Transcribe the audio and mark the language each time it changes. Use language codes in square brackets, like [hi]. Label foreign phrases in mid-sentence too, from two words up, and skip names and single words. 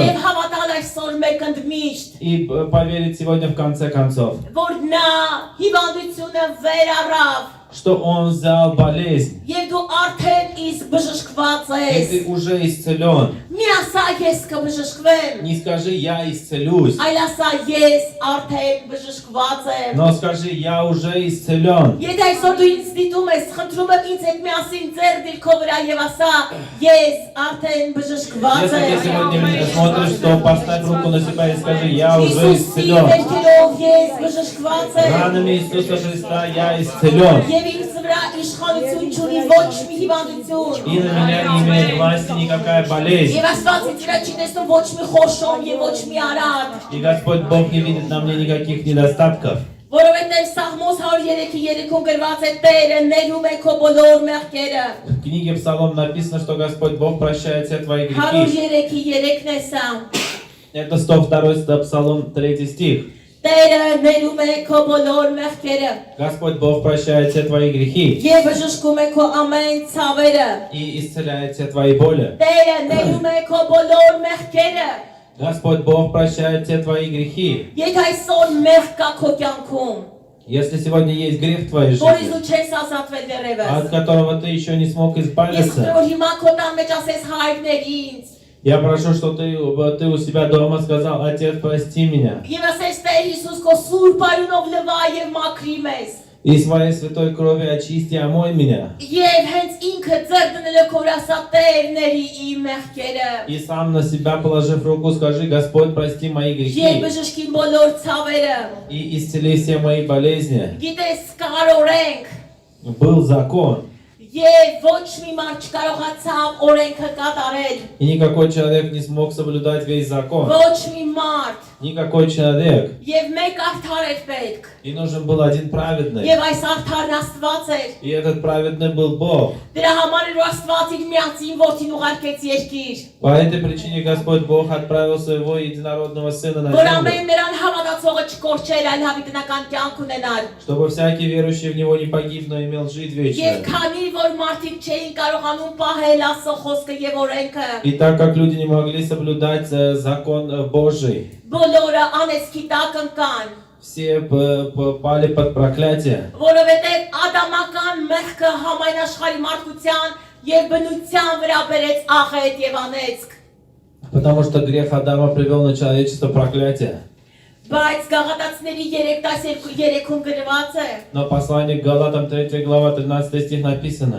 [hy] եւ հավատալ այսօր մեկ ընդմիշտ [ru] И поверить сегодня в конце концов, [hy] որ նա հիվանդությունը վերառավ [ru] что Он взял болезнь. [hy] եւ դու արդեն իսկ բժշկված [ru] И [hy] ես [ru] ты уже исцелен. [hy] մի ասա ես կբժշկվեմ [ru] Не скажи, я исцелюсь, [hy] այլ ասա ես արդեն բժշկված եմ [ru] но скажи, я уже исцелен. [hy] Եթե այսօր դու ինձ դիտում ես, խնդրում եմ ինձ հետ միասին ձեռ դիր քո վրա եւ ասա ես արդեն բժշկված [ru] Если ты [hy] եմ [ru] сегодня меня смотришь, то поставь руку на себя и скажи, я уже [hy] Հիսուսի [ru] исцелен. [hy] վերքերով ես բժշկված եմ [ru] Ранами Иисуса Христа я исцелен. [hy] Եվ ինձ վրա իշխանություն չունի ոչ մի հիվանդություն [ru] И на меня не имеет власти никакая болезнь. [hy] Եվ Աստված ինձ վրա չի տեսնում ոչ մի խոշոր եւ ոչ մի արատ [ru] И Господь Бог не видит на мне никаких недостатков. [hy] Որովհետև Սաղմոս 103:3-ում գրված է Տերը ներում է քո բոլոր մեղքերը [ru] В книге Псалом написано, что Господь Бог прощает все твои грехи. [hy] 103:3-ն է սա [ru] Это 102 Псалом 3 стих. [hy] Տերը ներում է քո բոլոր մեղքերը [ru] Господь Бог прощает все твои грехи [hy] Եվ բժշկում է քո ամեն ցավերը [ru] и исцеляет все твои боли. [hy] Տերը ներում է քո բոլոր մեղքերը [ru] Господь Бог прощает все твои грехи. [hy] Եթե այսօր մեղք կա քո կյանքում [ru] Если сегодня есть грех в твоей [hy] որից [ru] жизни, [hy] դու չես ազատվել դեռևս [ru] от которого ты еще не смог [hy] Ես [ru] избавиться, [hy] խնդրում եմ հիմա քո տան մեջ ասես հայրներ ինձ [ru] я прошу, что ты у себя дома сказал, Отец, прости меня. [hy] Եվ ասես Տեր Հիսուս քո սուրբ արյունով լվա եւ մաքրի մեզ [ru] И своей святой кровью очисти, омой меня. [hy] Եվ հենց ինքը ձեռ դնելով քո վրա ասա Տեր ների իմ մեղքերը [ru] И сам на себя положив руку, скажи, Господь, прости мои [hy] Եվ [ru] грехи [hy] բժշկի բոլոր ցավերը [ru] и исцели все мои болезни. [hy] Գիտես կարորենք [ru] Был закон, [hy] Եվ ոչ մի մարդ չկարողացավ օրենքը կատարել [ru] и никакой человек не смог соблюдать весь закон. [hy] Ոչ մի մարդ [ru] Никакой человек. [hy] Եվ մեկ արդար էր պետք [ru] И нужен был один праведный. [hy] Եվ այս արդարն Աստված էր [ru] И этот праведный был Бог. [hy] Դրա համար էր որ Աստված իր միածին որդին ուղարկեց երկիր [ru] По этой причине Господь Бог отправил своего единородного Сына на [hy] Որ [ru] землю, [hy] ամեն նրան հավատացողը չկորչեր, այլ հավիտենական кյանք ունենար [ru] чтобы всякий верующий в Него не погиб, но имел жизнь [hy] Եվ [ru] вечную. [hy] քանի որ մարդիկ չէին կարողանում պահել Աստծո խոսքը եւ օրենքը [ru] И так как люди не могли соблюдать закон Божий, [hy] բոլորը անեսքի տակ ընկան [ru] все пали под проклятие. [hy] Որովհետև ադամական մեղքը համայն աշխարհի մարդկության եւ բնության վրա բերեց աղետ եւ անեծք [ru] Потому что грех Адама привел на человечество проклятие. [hy] Բայց Գաղատացիների 3:3-ում գրված է. [ru] Но послание к Галатам 3 глава 13 стих написано.